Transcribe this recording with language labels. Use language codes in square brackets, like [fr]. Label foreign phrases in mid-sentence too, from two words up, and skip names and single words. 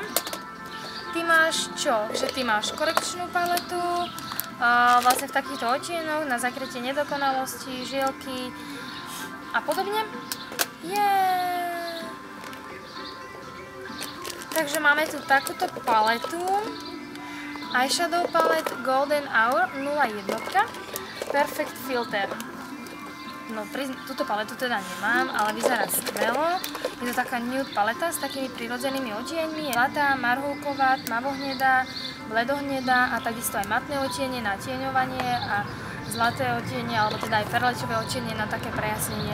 [sk] Ty máš čo? Že ty máš korekčnú paletu, vlastne v takýchto odtienoch, na zakrytie nedokonalosti, žielky a podobne. Takže máme tu takúto paletu. [en] Eyeshadow palette Golden Hour 01. Perfect Filter. [sk] No, túto paletu teda nemám, ale vyzerá skvelo. Je to taká nude paleta s takými prirodzenými odtieňmi. Zlatá, marhulková, tmavohnedá, bledohnedá a takisto aj matné odtiene na tieňovanie a zlaté odtiene, alebo teda aj perlečové odtiene na také prejasnenie.